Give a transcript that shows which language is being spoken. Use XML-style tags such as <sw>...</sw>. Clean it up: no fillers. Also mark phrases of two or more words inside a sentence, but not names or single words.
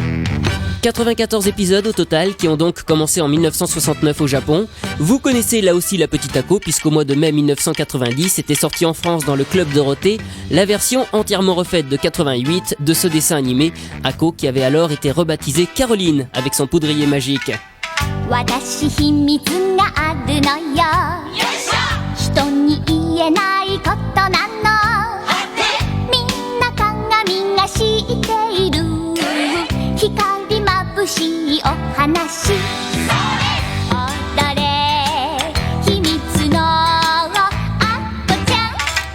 <fr>94 épisodes au total qui ont donc commencé en 1969 au Japon. Vous connaissez là aussi la petite Ako puisqu'au mois de mai 1990 était sortie en France dans le Club Dorothée la version entièrement refaite de 88 de ce dessin animé, Ako qui avait alors été rebaptisée Caroline avec son poudrier magique.</fr> <ja>私秘密があるのよ人に言えないことなのみんな鏡が知っている光眩しいお話踊れ秘密のあっこちゃん</ja>